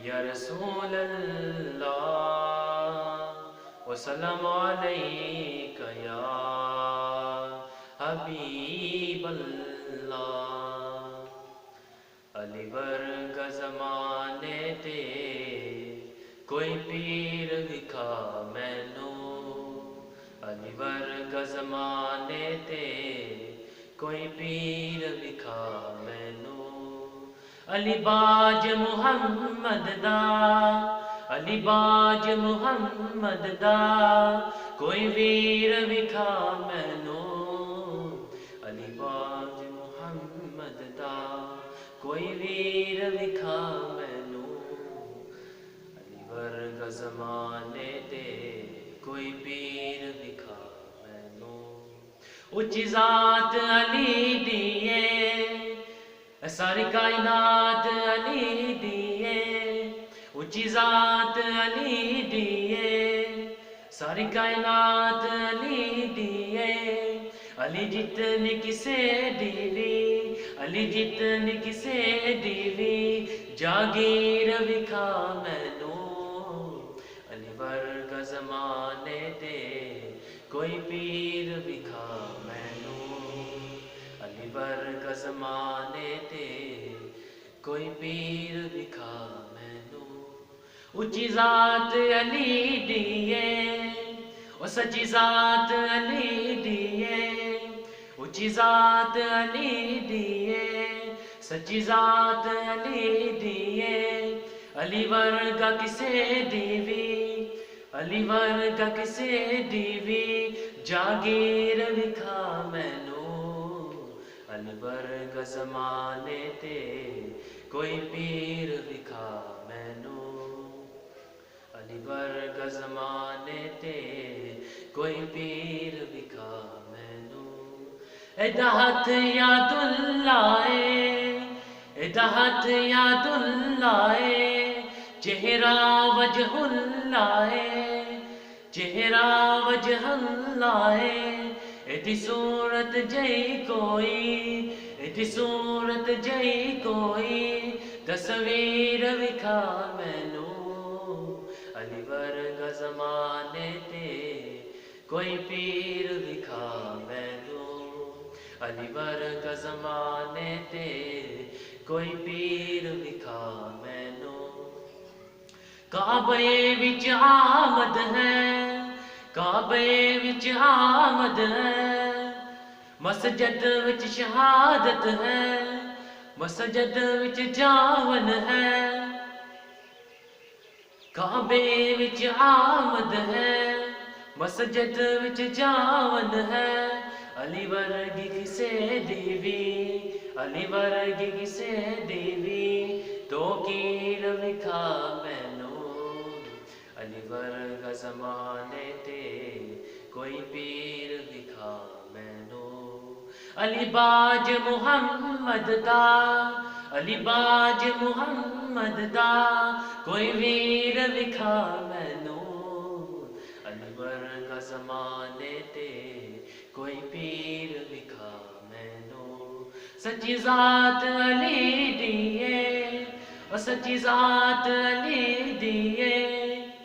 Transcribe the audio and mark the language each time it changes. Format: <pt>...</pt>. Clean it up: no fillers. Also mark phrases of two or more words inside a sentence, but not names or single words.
<ar>رسول اللہ وسلام علیک یا حبیب اللہ۔</ar> <pa>علی ورگا زمانے تے کوئی پیر وکھا مینوں، علی ورگا زمانے تے کوئی پیر وکھا مینوں۔ علی باج محمد دا، علی باج محمد دا کوئی ویر وکھا مینوں، علی باج محمد دا کوئی ویر وکھا مینوں۔ علی ورگا زمانے تے کوئی پیر وکھا مینوں۔ اچھی ذات علی دیے، ساری کائنات علی دیے، اچھی ذات علی دیے، ساری کائنات علی دیے۔ علی جتنی کسے دیوی، علی جتنی کسے دیوی، جاگیر وکھا مینوں، علی ورگا زمانے تے کوئی پیر وکھا مینوں، علی ورگا زمانے تے کوئی پیر وکھا مینوں۔ اچھی ذات علی دیے، او سچی ذات علی دیے، اچھی ذات علی دیے، سچی ذات علی دیے۔ علی ورگا کسے دیوی، علی ورگا کسے دیوی، جاگیر وکھا مینوں، علی ورگا زمانے تے کوئی پیر وکھا مینوں، علی ورگا زمانے تے کوئی پیر وکھا مینوں۔ ایدہ ہاتھ یاد اللہ اے، ایدہ ہاتھ یاد اللہ اے، چہرہ وجہ اللہ اے، چہرہ وجہ اللہ اے۔ ایدی صورت جئی کوئی، ایدی صورت جئی کوئی، تصویر وکھا مینوں، علی ورگا زمانے تے کوئی پیر وکھا مینوں، علی ورگا زمانے تے کوئی پیر وکھا مینوں۔ کعبے وچ آمد ہے، کعبے وچ آمد ہے، مسجد وچ شہادت ہے، مسجد وچ جاون ہے۔ کعبے وچ آمد ہے، مسجد وچ جاون ہے۔ علی ورگی کسے دیوی، علی ورگی کسے دیوی، تو کیر وکھا مینوں، علی ورگا زمانے تے کوئی پیر وکھا مینوں۔ علی باج محمد دا، علی باج محمد دا کوئی ویر وکھا مینوں، علی ورگا زمانے تے کوئی پیر وکھا مینوں۔ سچی ذات علی دیے، او سچی ذات علی دیے،</pa>